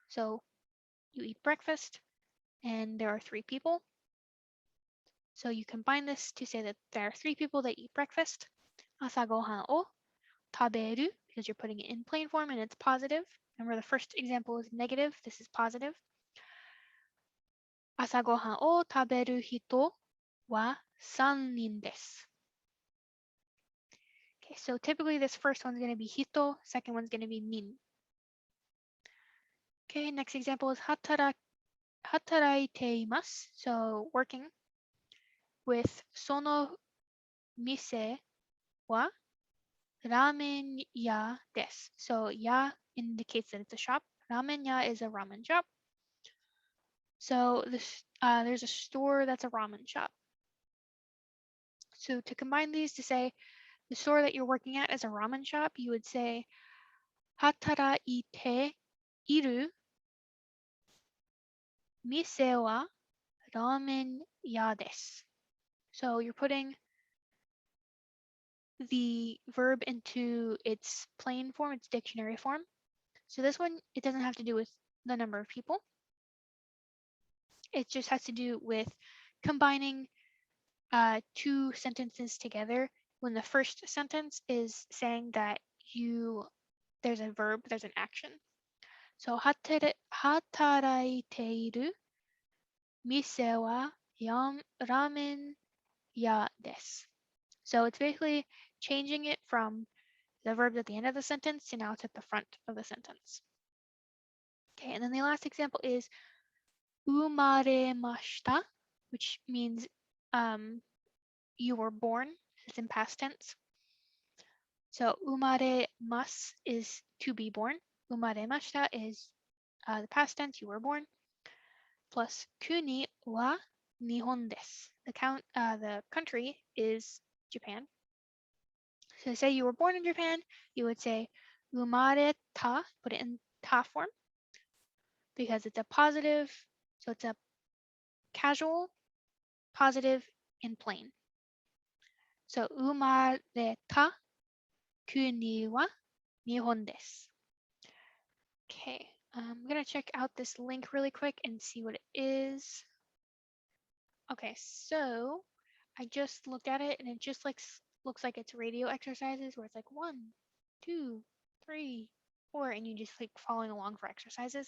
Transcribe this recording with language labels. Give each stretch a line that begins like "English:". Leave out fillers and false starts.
English: So you eat breakfast and there are 3 people. So you combine this to say that there are 3 people that eat breakfast.
Japanese: 朝ごはんを食べる
English: because you're putting it in plain form and it's positive. Remember the first example is negative, this is positive.
Japanese: 朝ごはんを食べる人は3人です。
English: Okay, so typically this first one's going to be hito, second one's going to be min. Okay, next example is
Japanese: 働いています.
English: So working with
Japanese: その店はラーメン屋です.
English: So ya indicates that it's a shop. Ramen ya is a ramen shop. So there's a store that's a ramen shop. So to combine these to say the store that you're working at is a ramen shop, you would say
Japanese: 働いている店はラーメン屋です.
English: So you're putting the verb into its plain form, its dictionary form. So this one, it doesn't have to do with the number of people. It just has to do with combining 2 sentences together when the first sentence is saying that there's a verb, there's an action.
Japanese: So 働いている店はラーメン屋です.
English: So it's basically changing it from the verbs at the end of the sentence to now it's at the front of the sentence. Okay, and then the last example is
Japanese: 生まれました,
English: which means you were born. It's in past tense. So
Japanese: 生まれます
English: is to be born.
Japanese: 生まれました
English: is the past tense, you were born.
Japanese: Plus 国は日本です.
English: The country is Japan. So say you were born in Japan, you would say
Japanese: 生まれた,
English: put it in ta form because it's a positive, so it's a casual, positive, and plain.
Japanese: So 生まれた国は日本です.
English: Okay, I'm gonna check out this link really quick and see what it is. Okay, so I just looked at it and it just looks like it's radio exercises where it's like 1, 2, 3, 4, and you just like following along for exercises.